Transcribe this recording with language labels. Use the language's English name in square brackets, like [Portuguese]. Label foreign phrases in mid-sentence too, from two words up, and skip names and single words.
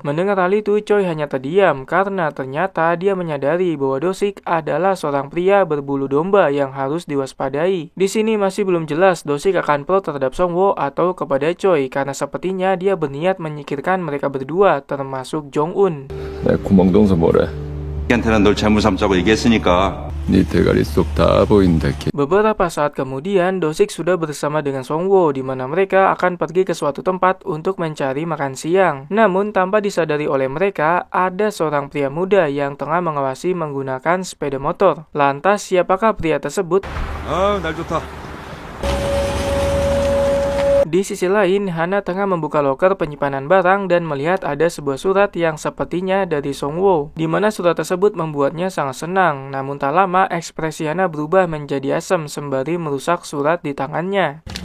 [Indonesian] Mendengar hal itu, Choi hanya terdiam karena ternyata dia menyadari bahwa Dosik adalah seorang pria berbulu domba yang harus diwaspadai. Di sini masih belum jelas Dosik akan pro terhadap Song-woo atau kepada Choi, karena sepertinya dia berniat menyingkirkan mereka berdua termasuk Jong-un. [Korean] 내 구멍동서 뭐래? 걔한테는 널 재물 삼자고 얘기했으니까 네 대가리 속 다 보인다. [Indonesian] Beberapa saat kemudian, Dosik sudah bersama dengan Song-woo, di mana mereka akan pergi ke suatu tempat untuk mencari makan siang. Namun, tanpa disadari oleh mereka, ada seorang pria muda yang tengah mengawasi menggunakan sepeda motor. Lantas, siapakah pria tersebut? [Korean] 날 좋다. [Indonesian] Di sisi lain, Hana tengah membuka loker penyimpanan barang dan melihat ada sebuah surat yang sepertinya dari Song-woo, di mana surat tersebut membuatnya sangat senang. Namun tak lama, ekspresi Hana berubah menjadi asam sembari merusak surat di tangannya.